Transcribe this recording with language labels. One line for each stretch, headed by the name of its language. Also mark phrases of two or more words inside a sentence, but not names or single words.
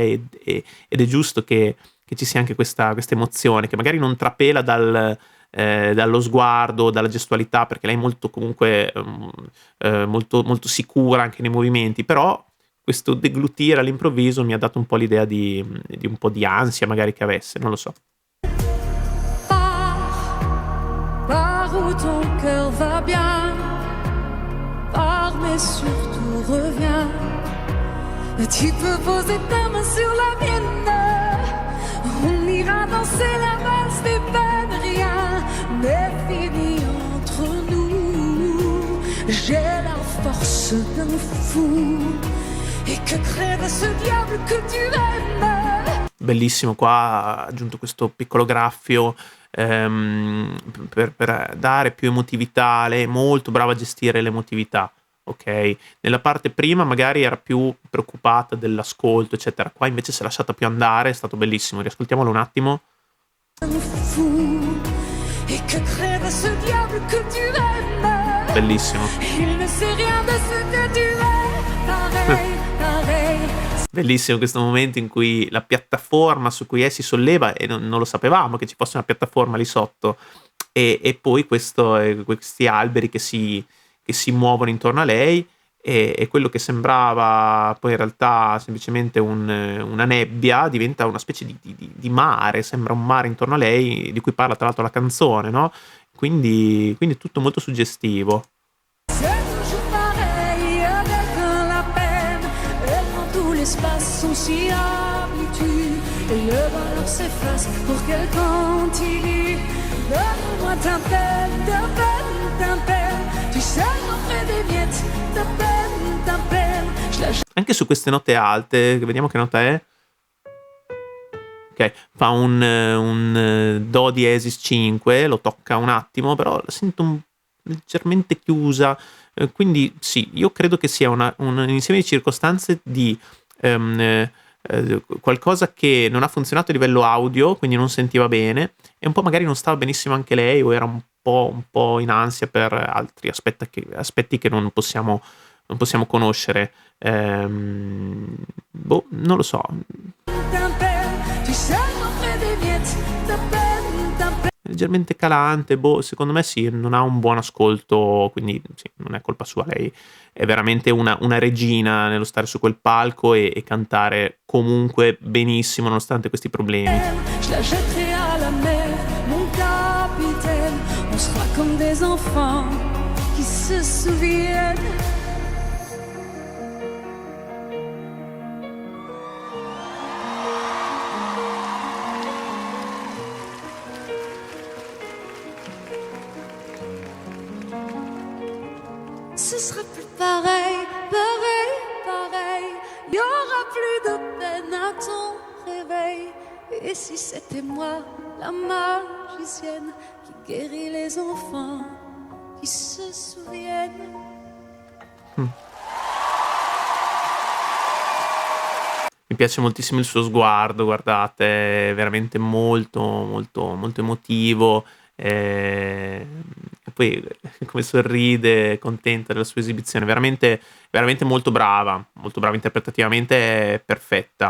Italian: Ed è giusto che ci sia anche questa emozione, che magari non trapela dallo sguardo, dalla gestualità, perché lei è molto comunque molto, molto sicura anche nei movimenti, però questo deglutire all'improvviso mi ha dato un po' l'idea di un po' di ansia magari che avesse, non lo so.
French: Pars où ton cœur va bien, pars mais surtout reviens. Tu peux poser ta main sur la mienne, on ira danser la valse des peines, rien n'est fini entre nous. J'ai la force d'un fou et que crève ce diable que tu aimes.
Italian: Bellissimo, qua ha aggiunto questo piccolo graffio per dare più emotività. Lei è molto brava a gestire l'emotività, ok? Nella parte prima magari era più preoccupata dell'ascolto, eccetera. Qua invece si è lasciata più andare, è stato bellissimo. Riascoltiamolo un attimo.
French: Et que crève ce diable que tu aimes.
Italian: Bellissimo.
French: Il ne sait rien de ce que tu es. Pareil, pareil.
Italian: Bellissimo questo momento in cui la piattaforma su cui si solleva, e non lo sapevamo che ci fosse una piattaforma lì sotto, e poi questi alberi che si muovono intorno a lei, e quello che sembrava poi in realtà semplicemente una nebbia diventa una specie di mare, sembra un mare intorno a lei, di cui parla tra l'altro la canzone, no? Quindi è tutto molto suggestivo.
French: C'est toujours pareil avec la peine. Et quand tout l'espace on s'y habitue, et le bonheur s'efface pour qu'elle continue. Donne-moi ta peine, ta peine, ta peine. Tu sais m'en fais des miettes, ta peine, ta peine. Je la
Italian: Anche su queste note alte, vediamo che nota è. Ok, fa un Do diesis 5, lo tocca un attimo, però la sento leggermente chiusa, quindi sì, io credo che sia un insieme di circostanze di qualcosa che non ha funzionato a livello audio, quindi non sentiva bene, e un po' magari non stava benissimo anche lei, o era un po' in ansia per altri aspetti che non possiamo conoscere. Non lo so.
French: ta peine. Tu sais m'en fais des miettes, ta peine, ta peine.
Italian: Leggermente calante, secondo me sì, non ha un buon ascolto, quindi sì, non è colpa sua, lei è veramente una regina nello stare su quel palco e cantare comunque benissimo nonostante questi problemi.
French: Je la jetterai à la mer, mon capitaine. On sera comme des enfants qui se souviennent. Ce sera plus pareil, pareil, pareil. Il y aura plus de peine à ton réveil. Et si c'était moi, la magicienne, qui guérit les enfants, qui se souviennent.
Italian: Mi piace moltissimo il suo sguardo, guardate, è veramente molto, molto, molto emotivo. E poi come sorride, contenta della sua esibizione, veramente, veramente molto brava interpretativamente, è perfetta.